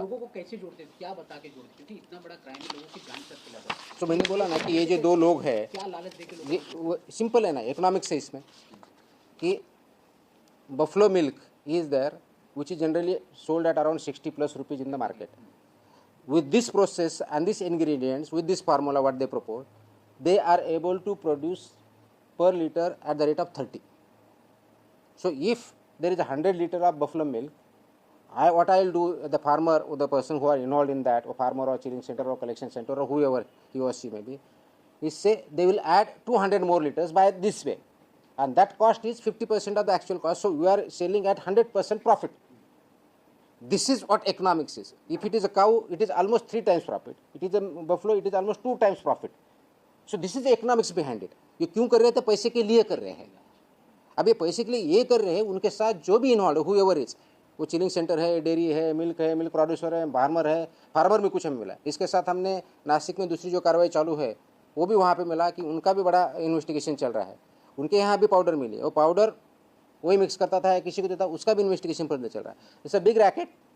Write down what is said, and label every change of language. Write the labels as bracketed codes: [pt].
[hi] लोगों को कैसे जोड़ते हैं, क्या बता के जोड़ते हैं, क्योंकि इतना बड़ा क्राइम है, लोगों की जान तक खिलाता है। तो मैंने बोला ना कि ये जो 2 लोग हैं, क्या लालच देके लोग, ये सिंपल है ना, इकोनॉमिक्स है इसमें कि [en] Buffalo milk is there which is generally sold at around 60+ rupees in the market. With this process and these ingredients, with this formula what they propose, they are able to produce per liter at the rate of 30. So if there is 100 liter of buffalo milk, what I will do, the farmer or the person who are involved in that, or farmer or chilling center or collection center or whoever he or she may be, is say they will add 200 more liters by this way, and that cost is 50% of the actual cost. So we are selling at 100% profit. This is what economics is. If it is a cow, it is almost 3 times profit. It is a buffalo, it is almost 2 times profit. So this is the economics behind it. [hi] ये क्यों कर रहे थे? पैसे के लिए कर रहे हैं. अब ये पैसे के लिए ये कर रहे हैं, उनके साथ जो भी इन्वॉल्व है, [en] whoever is, [hi] वो चिलिंग सेंटर है, डेयरी है, मिल्क प्रोड्यूसर है, फार्मर है, फार्मर में कुछ हमें मिला. इसके साथ हमने नासिक में दूसरी जो कार्रवाई चालू है वो भी वहाँ पे मिला कि उनका भी बड़ा इन्वेस्टिगेशन चल रहा है. उनके यहाँ भी पाउडर मिली, और पाउडर वही मिक्स करता था, किसी को देता, उसका भी इन्वेस्टिगेशन पर चल रहा है. [en] It's a big racket.